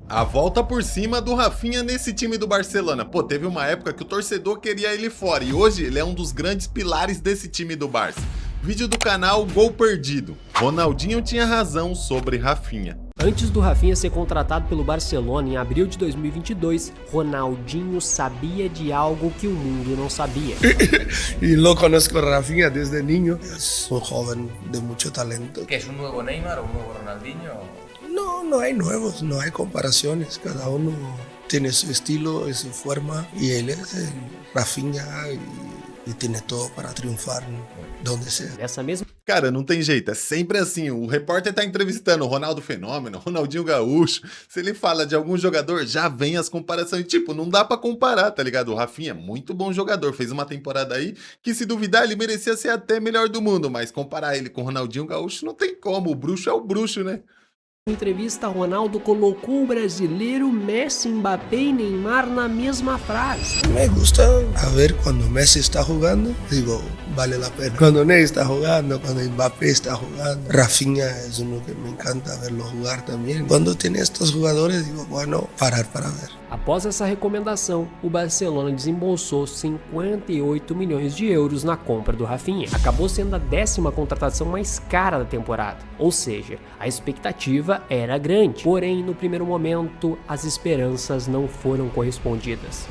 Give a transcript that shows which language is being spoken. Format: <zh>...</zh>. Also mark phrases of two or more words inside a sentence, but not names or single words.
<pt>A volta por cima do Rafinha nesse time do Barcelona. Pô, teve uma época que o torcedor queria ele fora e hoje ele é um dos grandes pilares desse time do Barça. Vídeo do canal Gol Perdido. Ronaldinho tinha razão sobre Rafinha. Antes do Rafinha ser contratado pelo Barcelona em abril de 2022, Ronaldinho sabia de algo que o mundo não sabia.</pt> <es>Y lo conozco a Rafinha desde niño. Es un joven de mucho talento. ¿Qué es un nuevo Neymar o un nuevo Ronaldinho? No, no hay nuevos, no hay comparaciones. Cada uno tiene su estilo y su forma. Y él es el Rafinha y tiene todo para triunfar donde sea.</es> <pt>Nessa mesma Cara, não tem jeito, é sempre assim, o repórter tá entrevistando o Ronaldo Fenômeno, Ronaldinho Gaúcho, se ele fala de algum jogador, já vem as comparações, tipo, não dá pra comparar, tá ligado? O Rafinha é muito bom jogador, fez uma temporada aí que se duvidar ele merecia ser até melhor do mundo, mas comparar ele com o Ronaldinho Gaúcho não tem como, o bruxo é o bruxo, né? entrevista, Ronaldo colocou o brasileiro Messi, Mbappé e Neymar na mesma frase.</pt> <es>Me gusta a ver cuando Messi está jugando, digo, vale la pena. Cuando Ney está jugando, cuando Mbappé está jugando, Rafinha es uno que me encanta verlo jugar también. Cuando tiene estos jugadores, digo, bueno, parar para ver.</es> <pt>Após essa recomendação, o Barcelona desembolsou 58 milhões de euros na compra do Rafinha. Acabou sendo a 10ª contratação mais cara da temporada, ou seja, a expectativa era grande. Porém, no primeiro momento, as esperanças não foram correspondidas.</pt>